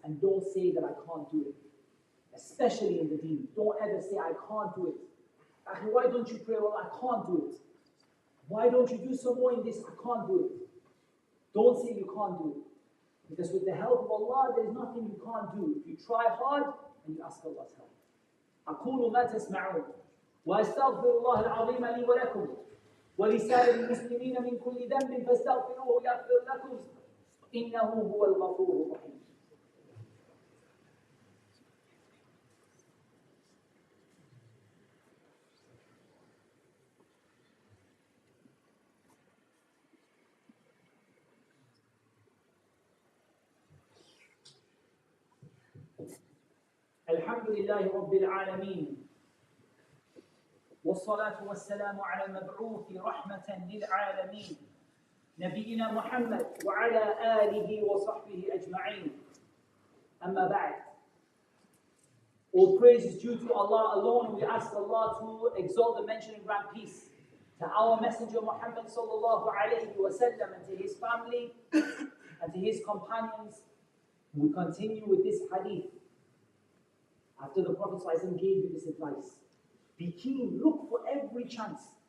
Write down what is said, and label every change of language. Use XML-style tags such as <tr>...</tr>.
<en>And don't say that I can't do it. Especially in the deen. Don't ever say I can't do it. Why don't you pray? Well, I can't do it. Why don't you do some more in this? I can't do it. Don't say you can't do it. Because with the help of Allah, there is nothing you can't do. If you try hard and you ask Allah's help.</en> <ar>أقول ما تسمعون وأستغفر الله العظيم لي ولكم ولسائر المسلمين من كل ذنب فاستغفروه يغفر لكم إنه هو الغفور الرحيم. الحمد لله رب العالمين والصلاة والسلام على المبعوث رحمة للعالمين نبينا محمد وعلى آله وصحبه أجمعين أما بعد.</ar> <en>All praise is due to Allah alone. We ask Allah to exalt the mention and grant peace to our Messenger Muhammad sallallahu alayhi wa sallam and to his family and to his companions. We continue with this hadith. After the Prophet ﷺ gave you this advice, be keen, look for every chance.</en>